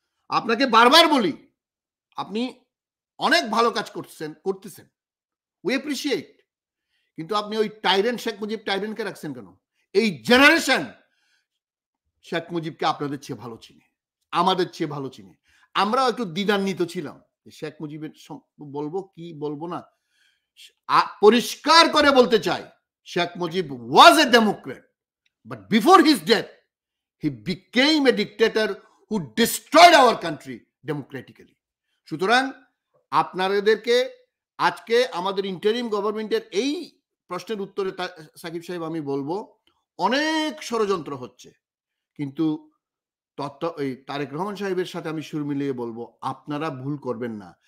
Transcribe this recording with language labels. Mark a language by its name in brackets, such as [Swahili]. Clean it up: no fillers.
[Bangla] আপনাকে বারবার বলি, আপনি অনেক ভালো কাজ করতেছেন, [English] we appreciate, [Bangla] কিন্তু আপনি ওই টাইরেন্ট শেখ মুজিব টাইরেন্টকে রাখছেন কেন? এই জেনারেশন শেখ মুজিবকে আপনাদের চেয়ে ভালো চিনে, আমাদের চেয়ে ভালো চিনে। আমরাও একটু দ্বিধান্বিত ছিলাম শেখ মুজিবের বলবো কি বলবো না। পরিষ্কার করে বলতে চাই, [English] Sheikh Mujib was a Democrat, but before his death he became a dictator who destroyed our country democratically. [Bangla] সুতরাং আপনাদেরকে আজকে আমাদের ইন্টারিম গভর্নমেন্টের এই প্রশ্নের উত্তরে সাকিব সাহেব আমি বলবো, অনেক ষড়যন্ত্র হচ্ছে, কিন্তু তারেক রহমান সাহেবের সাথে আমি সুর মিলিয়ে বলবো, আপনারা ভুল করবেন না।